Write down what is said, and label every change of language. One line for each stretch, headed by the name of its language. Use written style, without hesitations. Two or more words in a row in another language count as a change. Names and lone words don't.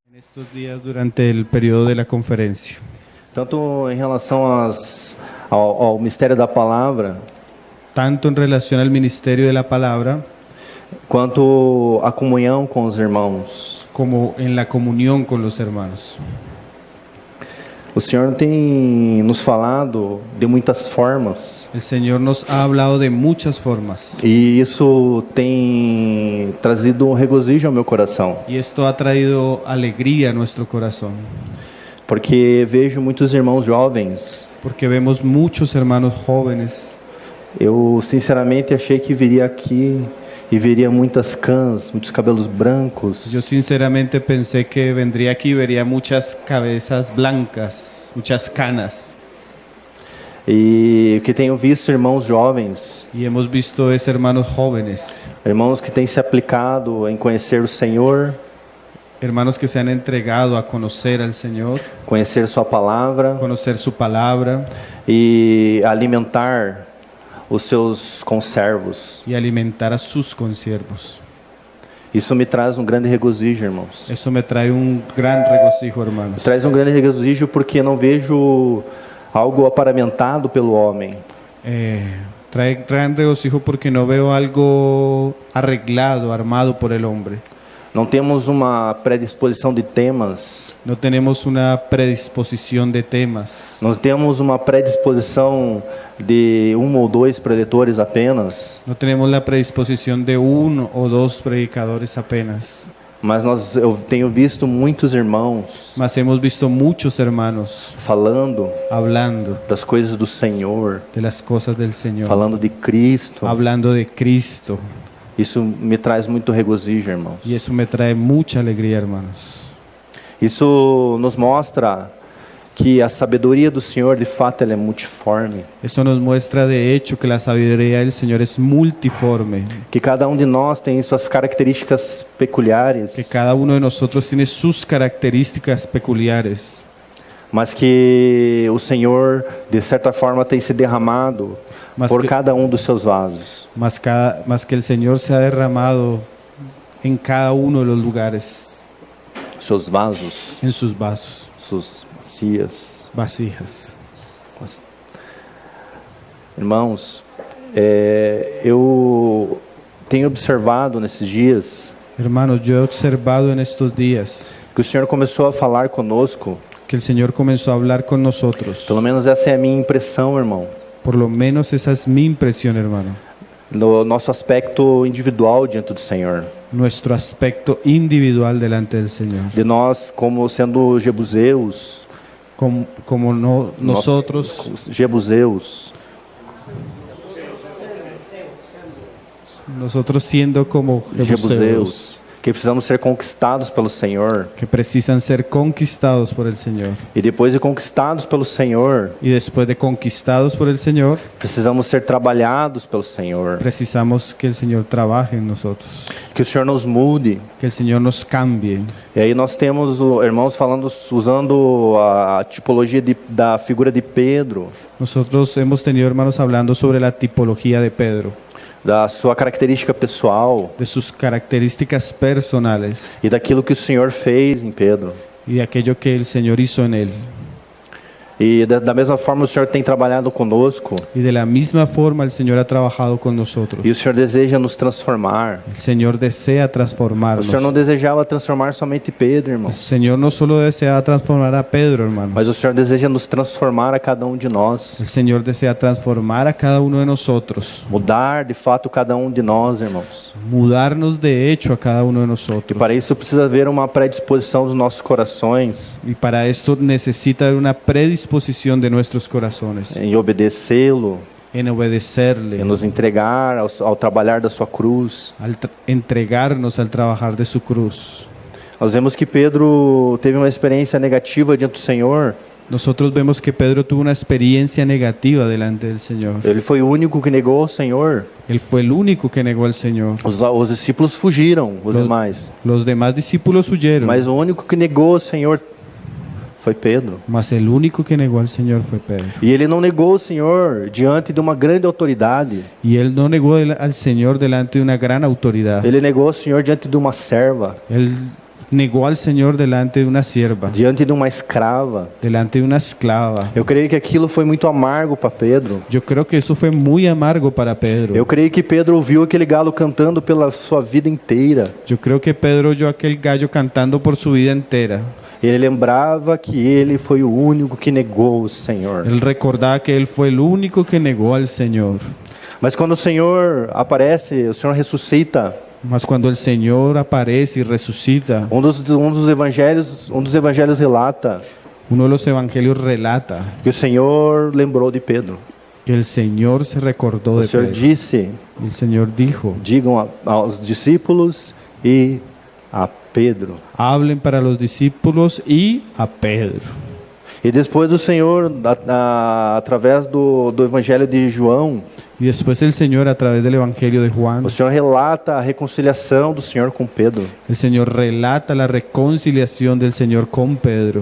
Spanish: estos días durante el periodo de la conferencia.
Portuguese: Tanto em relação ao mistério da palavra,
Spanish: Tanto en relación al ministerio de la palabra
Portuguese: quanto a comunhão com os irmãos.
Spanish: como en la comunión con los hermanos.
Portuguese: O Senhor tem nos falado de muitas formas
Spanish: El Señor nos ha hablado de muchas formas
Portuguese: e isso tem trazido um regozijo ao meu coração,
Spanish: y esto ha traído alegría a nuestro corazón,
Portuguese: porque vejo muitos irmãos jovens.
Spanish: porque vemos muchos hermanos jóvenes.
Portuguese: Eu sinceramente achei que viria aqui e veria muitas cãs, muitos cabelos brancos.
Spanish: Yo sinceramente pensé que vendría aquí y vería muchas cabezas blancas, muchas canas.
Portuguese: E que tenho visto irmãos jovens,
Spanish: Y hemos visto es hermanos jóvenes,
Portuguese: irmãos que têm se aplicado em conhecer o Senhor,
Spanish: hermanos que se han entregado a conocer al Señor,
Portuguese: conhecer sua palavra
Spanish: conocer su palabra
Portuguese: e alimentar os seus conservos.
Spanish: y alimentar a sus consiervos.
Portuguese: Isso me traz um grande regozijo, irmãos.
Spanish: Eso me trae un gran regocijo, hermanos.
Portuguese: Traz um grande regozijo porque não vejo algo aparamentado pelo homem.
Spanish: Trae gran regocijo porque no veo algo arreglado, armado por el hombre.
Portuguese: Não temos uma predisposição de temas.
Spanish: No tenemos una predisposición de temas.
Portuguese: Não temos uma predisposição de um ou dois preletores apenas.
Spanish: No tenemos la predisposición de uno o dos predicadores apenas.
Portuguese: Mas eu tenho visto muitos irmãos
Spanish: Mas hemos visto muchos hermanos
Portuguese: falando
Spanish: hablando
Portuguese: das coisas do Senhor,
Spanish: de las cosas del Señor,
Portuguese: falando de Cristo.
Spanish: hablando de Cristo.
Portuguese: Isso me traz muito regozijo, irmãos.
Spanish: Y eso me trae mucha alegría, hermanos.
Portuguese: Isso nos mostra que a sabedoria do Senhor, de fato, ela é multiforme.
Spanish: Eso nos muestra de hecho que la sabiduría del Señor es multiforme,
Portuguese: Que cada um de nós tem suas características peculiares,
Spanish: que cada uno de nosotros tiene sus características peculiares,
Portuguese: mas que o Senhor, de certa forma, tem se derramado
Spanish: Mas por que-
Portuguese: cada um dos seus vasos.
Spanish: más que el Señor se ha derramado en cada uno de los lugares,
Portuguese: Seus vasos,
Spanish: en sus vasos,
Portuguese: suas bacias.
Spanish: vasijas.
Portuguese: Irmãos, eu tenho observado nesses dias
Spanish: Hermanos, yo he observado en estos días
Portuguese: que o Senhor começou a falar conosco.
Spanish: que el Señor comenzó a hablar con nosotros.
Portuguese: Pelo menos essa é a minha impressão, irmão.
Spanish: Por lo menos esa es mi impresión, hermano.
Portuguese: No nosso aspecto individual diante do Senhor.
Spanish: Nuestro aspecto individual delante del Señor.
Portuguese: De nós como sendo jebuseus,
Spanish: Como nosotros,
Portuguese: jebuseus,
Spanish: nosotros siendo como jebuseos,
Portuguese: que precisamos ser conquistados pelo Senhor.
Spanish: que precisan ser conquistados por el Señor.
Portuguese: E depois de conquistados pelo Senhor,
Spanish: Y después de conquistados por el Señor,
Portuguese: precisamos ser trabalhados pelo Senhor.
Spanish: precisamos que el Señor trabaje en nosotros,
Portuguese: Que o Senhor nos mude.
Spanish: que el Señor nos cambie.
Portuguese: E aí nós temos irmãos falando, usando a tipologia da figura de Pedro,
Spanish: Nosotros hemos tenido hermanos hablando sobre la tipología de Pedro,
Portuguese: da sua característica pessoal
Spanish: de sus características personales
Portuguese: e daquilo que o Senhor fez em Pedro.
Spanish: y de aquello que el Señor hizo en él.
Portuguese: E da mesma forma o Senhor tem trabalhado conosco
Spanish: Y de la misma forma el Señor ha trabajado con nosotros.
Portuguese: e o Senhor deseja nos transformar.
Spanish: El Señor desea
Portuguese: O
Spanish: transformarnos.
Portuguese: Senhor não desejava transformar somente Pedro,
Spanish: El
Portuguese: irmão,
Spanish: Señor no solo desea transformar a Pedro, hermanos.
Portuguese: mas o Senhor deseja nos transformar a cada um de nós,
Spanish: El Señor desea transformar a cada uno de nosotros,
Portuguese: mudar de fato cada um de nós, irmãos.
Spanish: mudarnos de hecho a cada uno de
Portuguese: E
Spanish: nosotros.
Portuguese: para isso precisa haver uma predisposição dos nossos corações
Spanish: Y para esto necesita haber una predisposición de nuestros corazones
Portuguese: em obedecê-lo,
Spanish: en
Portuguese: em
Spanish: obedecerle,
Portuguese: nos entregar ao trabalhar da sua cruz.
Spanish: al entregarnos al trabajar de su cruz.
Portuguese: Nós vemos que Pedro teve uma experiência negativa diante do Senhor.
Spanish: Nosotros vemos que Pedro tuvo una experiencia negativa delante del Señor.
Portuguese: Ele foi o único que negou o Senhor.
Spanish: Él fue el único que negó al Señor.
Portuguese: Os discípulos fugiram, os demais.
Spanish: Los demás discípulos huyeron,
Portuguese: Mas o único que negou o Senhor foi Pedro.
Spanish: mas el único que negó al Señor fue Pedro.
Portuguese: E ele não negou o Senhor diante de uma grande autoridade.
Spanish: Y él no negó al Señor delante de una gran autoridad.
Portuguese: Ele negou o Senhor diante de uma serva.
Spanish: Él negó al Señor delante de una sierva,
Portuguese: diante de uma escrava.
Spanish: delante de una esclava.
Portuguese: Eu creio que aquilo foi muito amargo para Pedro.
Spanish: Yo creo que eso fue muy amargo para Pedro.
Portuguese: Eu creio que Pedro ouviu aquele galo cantando pela sua vida inteira.
Spanish: Yo creo que Pedro oyó aquel gallo cantando por su vida entera.
Portuguese: Ele lembrava que ele foi o único que negou o Senhor.
Spanish: Él recordaba que él fue el único que negó al Señor.
Portuguese: Mas quando o Senhor aparece, o Senhor ressuscita.
Spanish: Mas cuando el Señor aparece y resucita,
Portuguese: Um dos evangelhos relata
Spanish: uno de los evangelios relata
Portuguese: que o Senhor lembrou de Pedro.
Spanish: que el Señor se recordó
Portuguese: O
Spanish: de
Portuguese: Senhor
Spanish: Pedro.
Portuguese: disse:
Spanish: El Señor dijo,
Portuguese: digam aos discípulos e a Pedro.
Spanish: hablen para los discípulos y a Pedro.
Portuguese: E depois o Senhor, através do Evangelho de João,
Spanish: Y después el Señor, a través del evangelio de Juan,
Portuguese: o Senhor relata a reconciliação do Senhor com Pedro.
Spanish: el Señor relata la reconciliación del Señor con Pedro.